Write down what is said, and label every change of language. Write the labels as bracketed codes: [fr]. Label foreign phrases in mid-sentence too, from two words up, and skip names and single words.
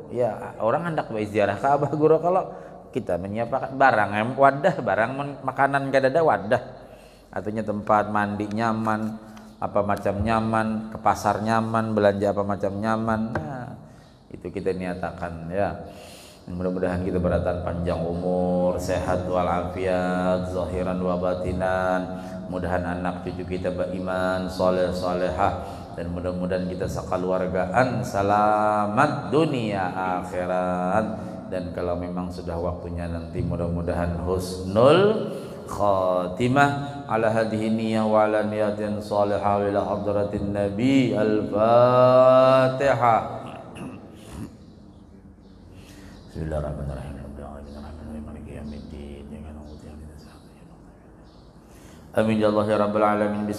[bjn] Ya, orang hendak berziarah ke abah guru kalau kita menyiapkan barang wadah, barang makanan kada ada wadah. Artinya tempat mandi nyaman, apa macam nyaman, ke pasar nyaman, belanja apa macam nyaman. [id] Nah, itu kita niatakan ya. Mudah-mudahan kita beratan panjang umur, sehat walafiat, [ar] ظاهرا وباطنا. [id] Mudahan anak cucu kita beriman, soleh solehah, dan mudah-mudahan kita sekeluargaan selamat dunia akhirat. Dan kalau memang sudah waktunya nanti mudah-mudahan [ar] حسن الخاتمة على هذه النية وعلى نية صالحة إلى حضرة النبي الفاتحة. بسم الله الرحمن الرحيم. آمين يا الله يا رب العالمين.